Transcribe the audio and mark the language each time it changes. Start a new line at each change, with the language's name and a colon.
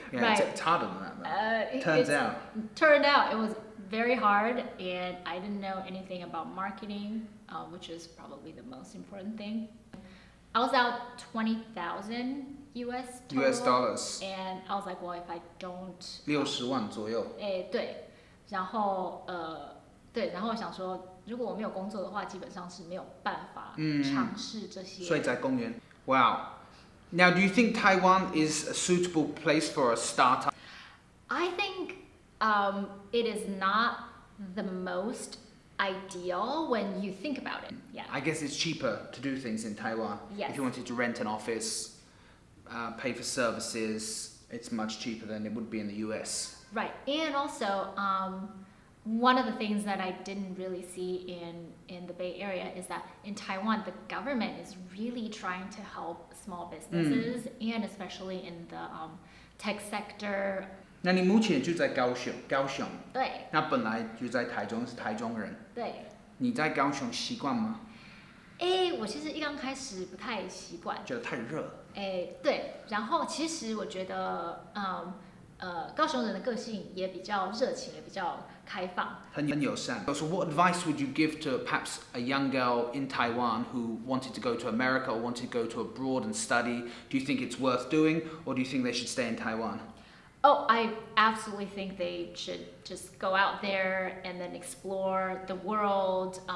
English: It's harder than that, though. Turned out it was very hard, and I didn't know anything about marketing, which is probably the most important thing. I was out 20,000 US dollars. And I was like, well, if I don't...
Chinese: 60万左右。对，然后我想说，如果我没有工作的话，基本上是没有办法尝试这些。所以在公园。Wow.
English: Now, do you think Taiwan is a suitable place for a startup? I think it is not the most ideal when you think about it. Yeah. I guess it's cheaper to do things in Taiwan. Yes. If you wanted to rent an office, pay for services, it's much cheaper than it would be in the US. Right. And also, one of the things that I didn't really see in the Bay Area is that in Taiwan, the government is really trying to help small businesses, and especially in the tech sector.
Chinese: 那你目前就在高雄。对。那本来就在台中，是台中人。对。你在高雄习惯吗？我其实一刚开始不太习惯。觉得太热。对。然后其实我觉得，高雄人的个性也比较热情，也比较开放。很友善。
English: So what advice would you give to perhaps a young girl in Taiwan who wanted to go to America or wanted to go to abroad and study? Do you think it's worth doing, or do you think they should stay in Taiwan? Oh, I absolutely think they should just go out there and then explore the world.